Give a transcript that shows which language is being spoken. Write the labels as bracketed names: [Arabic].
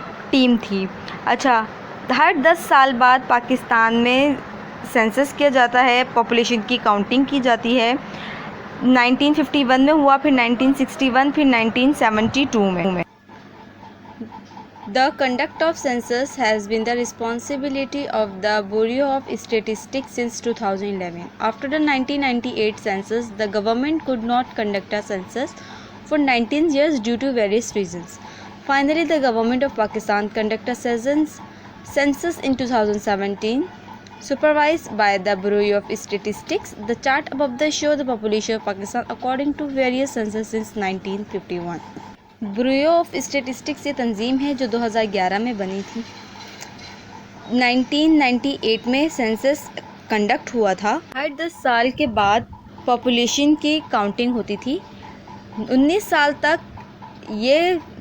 [Urdu] Team تھی۔ اچھا، ہر 10 سال بعد پاکستان میں سینسس کیا جاتا ہے، پاپولیشن کی کاؤنٹنگ کی جاتی ہے۔ 1951 میں ہوا، پھر 1961، پھر 1972 میں۔ [English] The conduct of census has been the responsibility of the Bureau of Statistics since 2011. After the 1998 census, the government could not conduct a census for 19 years due to various reasons. Finally, the government of Pakistan conducted a census in 2017, supervised by the Bureau of Statistics. The chart above the show the population of Pakistan according to various census since 1951. [Urdu] Bureau of Statistics یہ تنظیم ہے جو 2011 میں بنی تھی۔ 1998 میں census conduct ہوا تھا۔ ہر 10 سال کے بعد پاپولیشن کی کاؤنٹنگ ہوتی تھی۔ 19 سال تک یہ